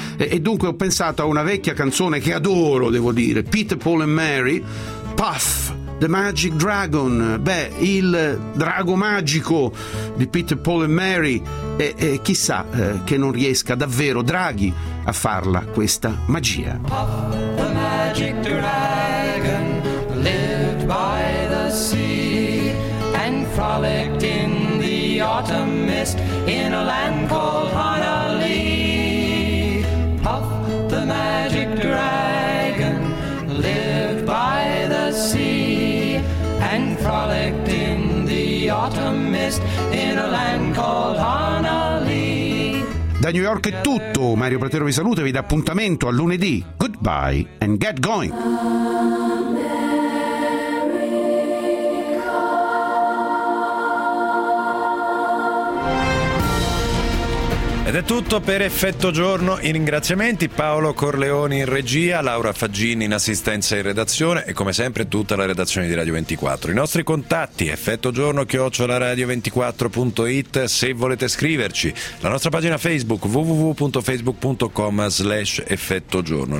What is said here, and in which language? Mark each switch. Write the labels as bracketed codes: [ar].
[it] E dunque ho pensato a una vecchia canzone che adoro, devo dire, Peter, Paul and Mary, Puff the Magic Dragon. Beh, il drago magico di Peter, Paul e Mary, e chissà che non riesca davvero Draghi a farla questa magia. [en] Puff the Magic Dragon lived by the sea and frolicked in the autumn mist in a land called Hanalei. Puff the Magic Dragon lived by the sea and frolicked in the autumn mist in a land called Hanalei. [it] Da New York è tutto, Mario Pratero vi saluta e vi dà appuntamento a lunedì. [en] Goodbye and get going. [it] Ed è tutto per Effetto Giorno. I ringraziamenti: Paolo Corleoni in regia, Laura Faggini in assistenza in redazione e come sempre tutta la redazione di Radio 24. I nostri contatti: effettogiorno@radio24.it se volete scriverci, la nostra pagina Facebook www.facebook.com/effettogiorno.